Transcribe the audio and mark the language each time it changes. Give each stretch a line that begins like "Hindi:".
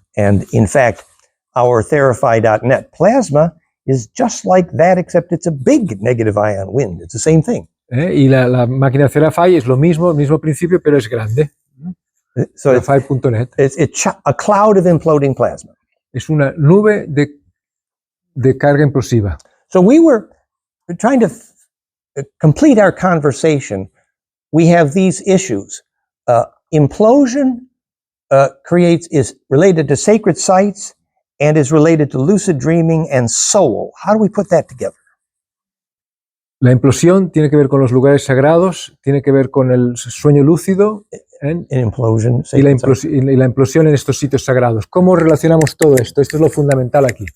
English: And in fact, our Therify.net plasma is just like that, except it's a big negative ion wind. It's the same thing.
Spanish: Y la máquina Therify es lo mismo, el mismo principio, pero es grande.
English: So it's, Therify.net it's a cloud of imploding plasma.
Spanish: es una nube de carga implosiva.
English: So we're trying to complete our conversation. We have these issues. Implosion is related to sacred sites and is related to lucid dreaming and soul. How do we put that together?
Spanish: La implosión tiene que ver con los lugares sagrados, tiene que ver con el sueño lúcido
English: In implosion,
Spanish: y la,
English: sacred sites.
Spanish: y la implosión en estos sitios sagrados. ¿Cómo relacionamos todo esto? Esto es lo fundamental aquí.